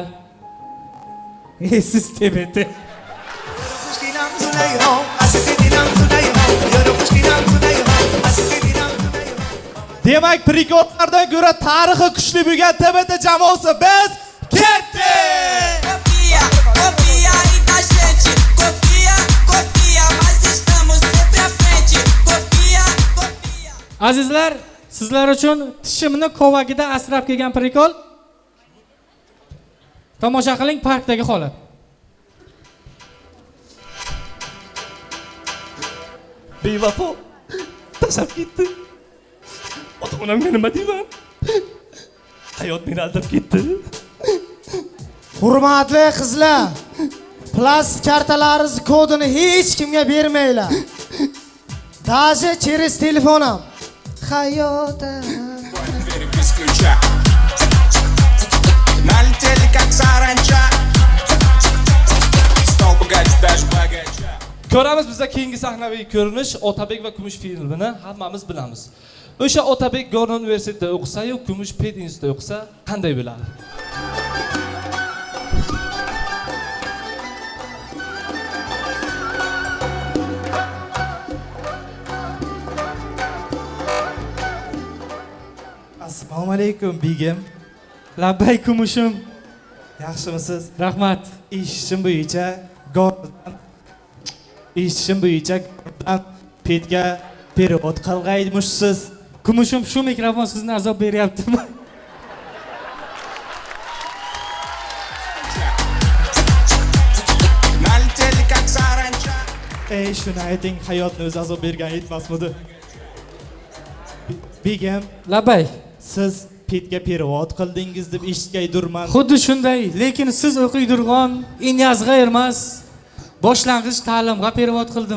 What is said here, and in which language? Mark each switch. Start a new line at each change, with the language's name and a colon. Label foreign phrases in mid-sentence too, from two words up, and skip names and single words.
Uzbek: Siz TBT. Demak, prikodlardan ko'ra tarixi kuchli bo'lgan TBT jamoasi biz ketdik!
Portuguese: Copia e da gente, copia, mas estamos sempre à frente. Copia.
Uzbek: Azizlar, sizlar uchun tishimni kovagida asrab kelgan prikol. Tomosha qiling parkdagi holat. Bevafo. Tashlab ketdi. Ota-onamga nima deyman? Hayot meni aldab ketdi. Hurmatli qizlar, plastik kartalaringiz kodini hech kimga bermanglar.
Russian: Даже через
Uzbek: telefon ham. Hayota.
Russian: Налетели как саранча. Стал богаче, даже богаче.
Uzbek: Ko'ramiz bizda keyingi sahnaviy ko'rinish Otabek va Kumush filmini hammamiz bilamiz. O'sha Otabek Gornon universitetida o'qisa-yu, Kumush Ped institutida o'qisa, qanday bo'ladi? Assalomu alaykum, begim. Labbay Kumushim. Yaxshimisiz? Rahmat. Eshitishim bo'yicha Pedga perevod qilg'aymishsiz. Kumushim, shu mikrofon sizni azob beryaptimi?
Russian: Налетели как саранча.
Uzbek: Shuni ayting, hayotni o'zi azob bergan yetmasmidi? Begim, Labbay. siz Pedga perevod qildingiz deb eshitgaydurman. Xuddi shunday, lekin siz o'qiydirgan Inyazga emas, boshlang'ich ta'limga perevod qildim.